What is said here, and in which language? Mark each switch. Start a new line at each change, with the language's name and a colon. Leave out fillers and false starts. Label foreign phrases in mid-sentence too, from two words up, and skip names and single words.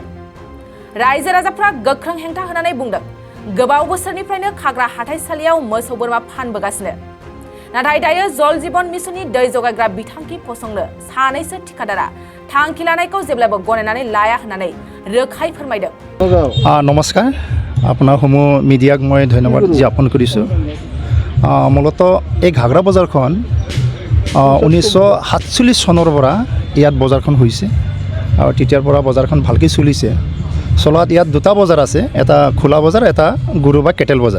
Bodo: रायजो राजाफ्रा गोख्रों हेंथा होनानै बुंदों गोबाव बोसोरनिफ्रायनो खाग्रा हाथाइसालियाव मोसौ बोरमा फानबोगासिनो, नाथाय दायो जल जीवन मिशननि दै जगायग्रा बिथांखि फसंनो सानैसो ठिकादारा थांखि लानायखौ जेब्लाबो गनायनानै लाया होननानै रोखायै फोरमायदों।
Assamese: नमस्कार, আপোনাৰ সমূহ মিডিয়াক মই ধন্যবাদ জ্ঞাপন কৰিছোঁ। মূলতঃ এই ঘাগৰা বজাৰখন 1947 চনৰ পৰা ইয়াত বজাৰখন হৈছে আৰু তেতিয়াৰ পৰা বজাৰখন ভালকৈ চলিছে। চলাত ইয়াত দুটা বজাৰ আছে, এটা খোলা বজাৰ, এটা গৰু বা কেটেল বজাৰ।